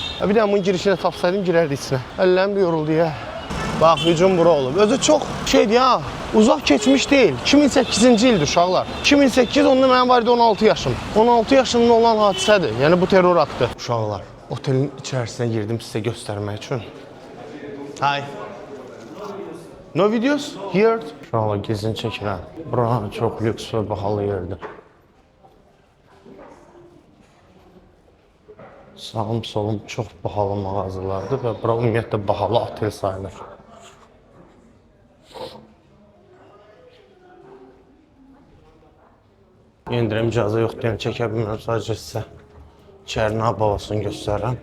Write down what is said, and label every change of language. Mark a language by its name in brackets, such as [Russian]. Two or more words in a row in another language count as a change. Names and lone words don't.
[Azerbaijani] Bir də bunun girişinə tapsaydım girərdi içinə. Əllərim də yoruldu ya. Bax, hücum bura olub. Özü çox şeydir ya, uzaq keçmiş deyil. 2008-ci ildir uşaqlar. 2008, onda mənim var idi 16 yaşım. 16 yaşımda olan hadisədir. Yəni bu terror aktı. Uşaqlar, otelin içərisinə girdim sizə göstərmək üçün. [English] Hi. No videos? Here? [Azerbaijani] Uşaqlar, gezin çəkirəm. Bura çox lüks və bahalı yerdir. Sağım solum çox bahalı mağazalardır və bura ümumiyyətlə bahalı otel sayılır. Yendirəm icazə yoxdur, yəni çəkə bilmirəm, sadəcə sizə içərinin havasını göstərirəm.